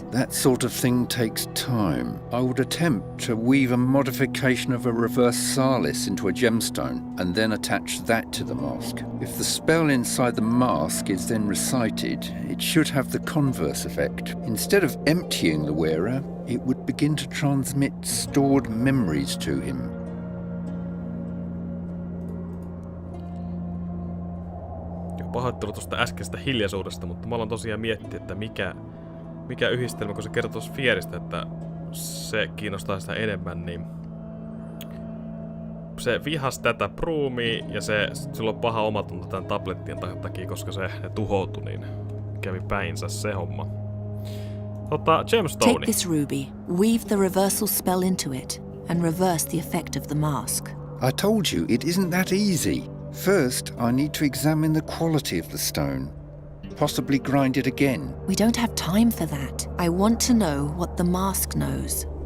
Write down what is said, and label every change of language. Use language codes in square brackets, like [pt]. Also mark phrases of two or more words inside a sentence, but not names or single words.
[en] That sort of thing takes time. I would attempt to weave a modification of a reverse salis into a gemstone and then attach that to the mask. If the spell inside the mask is then recited, it should have the converse effect. Instead of emptying the wearer, it would begin to transmit stored memories to him. [fi] Pahoittelu tuosta äskeisestä hiljaisuudesta, mutta mä aloin tosiaan miettiä, että mikä yhdistelmä, kun se kertoo sfeeristä, että se kiinnostaa sitä enemmän, niin se vihasi tätä Broomia ja sillä on paha omatunto tämän tablettien takia, koska ne tuhoutui, niin kävi päinsä se homma. [en] Gemstone. Take this ruby, weave the reversal spell into it, and reverse the effect of the mask. I told you, it isn't that easy. First, I need to examine the quality of the stone. Possibly grind it again. We don't have time for that. I want to know what the mask knows.